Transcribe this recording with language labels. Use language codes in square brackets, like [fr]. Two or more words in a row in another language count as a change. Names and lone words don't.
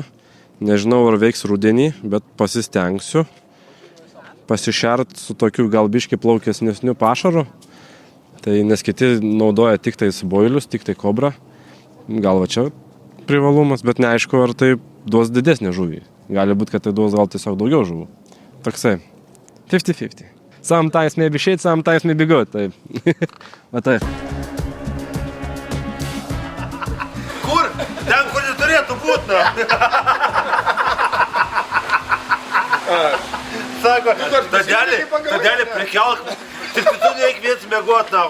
[lt] Nežinau, ar veiks rudenį, bet pasistengsiu pasišert su tokiu gal biškį plaukesnesniu pašaru, tai nes kiti naudoja tik tai boilius, tik tai kobrą. Gal va čia privalumas, bet neaišku, ar tai duos didesnį žuvį. Gali būti, kad tai duos gal tiesiog daugiau žuvų. Toksai 50-50. [en] Sometimes maybe shit, sometimes maybe good. [lt] Taip. Va taip. Kur? Ten, kur neturėtų būti, na. Sako, tadėlį prikelk. Tik tu neik viens mėgot, na.